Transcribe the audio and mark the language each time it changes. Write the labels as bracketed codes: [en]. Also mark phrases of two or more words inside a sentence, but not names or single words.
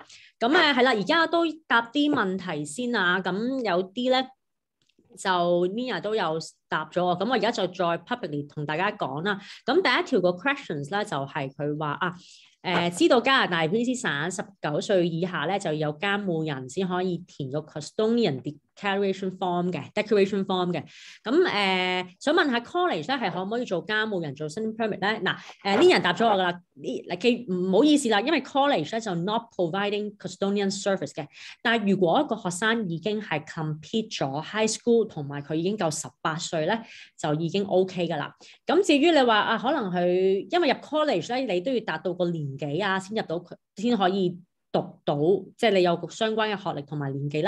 [yue] 咁係啦，而家都答啲問題先啊。咁有啲咧就 Nina 都有答咗啊。咁我而家就再 publicly 同大家講啦。咁第一條個 questions 咧就係佢話知道加拿大 BC 省19歲以下咧就有監護人先可以填個 [en] custodian declaration form [yue] 嘅 咁想問下 college 咧係可唔可以做監護人做 [en] study permit [yue] 咧？嗱Nina 答咗我噶啦，唔好意思啦，因為 college 咧就 [en] not providing custodian service [yue] 嘅。但係如果一個學生已經係 complete 咗 [en] high school [yue] 同埋佢已經夠18歲咧，就已經 OK 噶啦。咁至於你話可能佢因為入 college 咧，你都要達到個年紀先入到佢先可以讀到，即係你有相關嘅學歷同埋年紀啦。